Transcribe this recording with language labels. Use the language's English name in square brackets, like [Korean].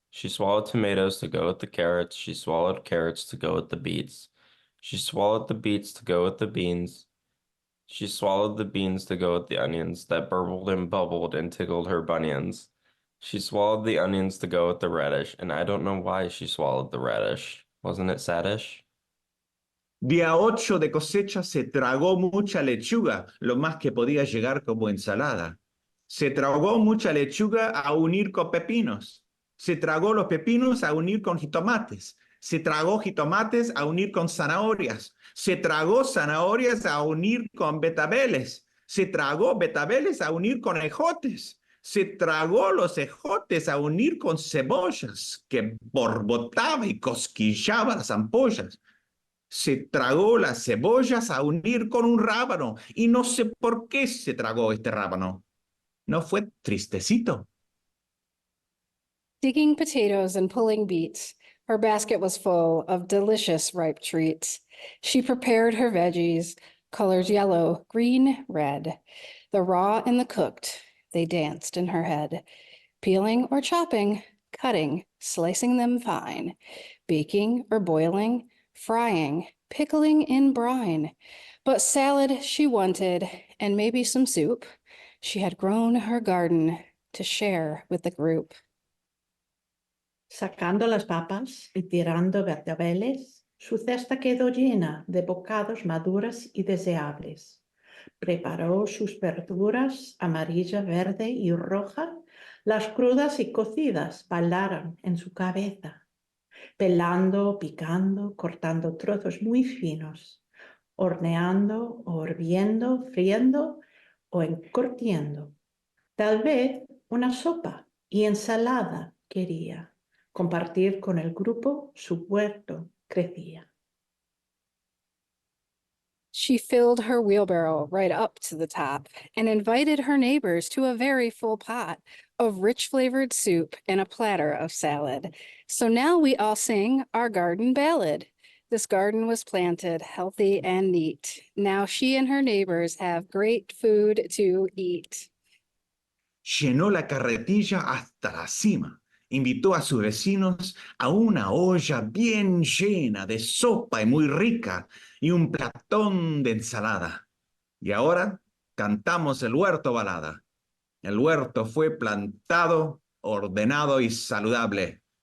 [English] She swallowed tomatoes to go with the carrots. She swallowed carrots to go with the beets. She swallowed the beets to go with the beans. She swallowed the beans to go with the onions that burbled and bubbled and tickled her bunions. She swallowed the onions to go with the radish, and I don't know why she swallowed the radish. Wasn't it saddish? [Spanish] Día 8 de cosecha se tragó mucha lechuga, lo más que podía llegar como ensalada. Se tragó mucha lechuga a unir con pepinos. Se tragó los pepinos a unir con jitomates. Se tragó jitomates a unir con zanahorias. Se tragó zanahorias a unir con betabeles. Se tragó betabeles a unir con ejotes. Se tragó los ejotes a unir con cebollas, que borbotaba y cosquillaba las ampollas. Se tragó las cebollas a unir con un rábano, y no sé por qué se tragó este rábano. ¿No fue tristecito? [English] Digging potatoes and pulling beets, her basket was full of delicious ripe treats. She prepared her veggies, colors yellow, green, red. The raw and the cooked, they danced in her head. Peeling or chopping, cutting, slicing them fine. Baking or boiling, frying, pickling in brine. But salad she wanted, and maybe some soup. She had grown her garden to share with the group. [Spanish] Sacando las papas y tirando betabeles, su cesta quedó llena de bocados maduras y deseables. Preparó sus verduras amarilla, verde y roja. Las crudas y cocidas bailaron en su cabeza. Pelando, picando, cortando trozos muy finos, horneando, o hirviendo, friendo o encurtiendo. Tal vez una sopa y ensalada quería. Compartir con el grupo su huerto crecía. [English] She filled her wheelbarrow right up to the top and invited her neighbors to a very full pot of rich flavored soup and a platter of salad. So now we all sing our garden ballad. This garden was planted healthy and neat. Now she and her neighbors have great food to eat. [Spanish] Llenó la carretilla hasta la cima. Invitó a sus vecinos a una olla bien llena de sopa y muy rica. y un platón de ensalada. Y ahora cantamos el huerto balada. El huerto fue plantado, ordenado y saludable.